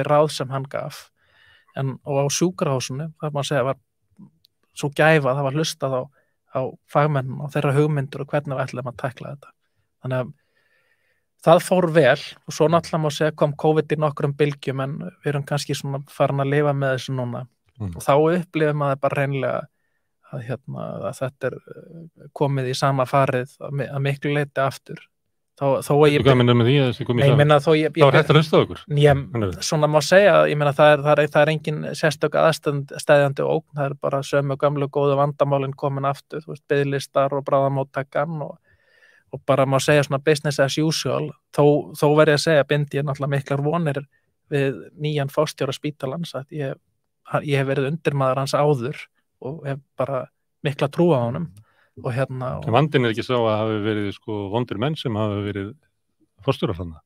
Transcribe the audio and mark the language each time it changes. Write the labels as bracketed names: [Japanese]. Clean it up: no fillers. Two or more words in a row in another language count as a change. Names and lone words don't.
[Icelandic] ráð sem hann gaf og á sjúkrahúsinu, það má segja var svo gæfa, það var hlustað á fagmenn og þeirra hugmyndur og hvernig við ætlum að tækla þetta þannig að það fór vel og svo náttúrulega má segja kom COVID í nokkrum bylgjum en við erum kannski svona farin að lifa með þessu núna og þá upplifum maður bara hreinlega að þetta komið í sama farið að miklu leyti aftur þó að ég Hvað minnir með því að þessi komið Nei, ég saman? meina þó Það var hægt að hlusta á ykkur. Svona má segja, ég meina það er engin sérstök aðstæðjandi ógn, það er bara sömu gömlu góðu vandamálin komin aftur, þú veist, biðlistar og bráðamóttakan og bara má segja svona [English] business as usual, [Icelandic] þó verð ég að segja, bindi ég náttúrulega miklar vonir við nýjan forstjóra spítalans, að ég hef verið undirmaður hans áður og hef bara mikla trú á honum og En vandinn ekki sá að hafi verið sko vondir menn sem hafi verið forstjórar þarna.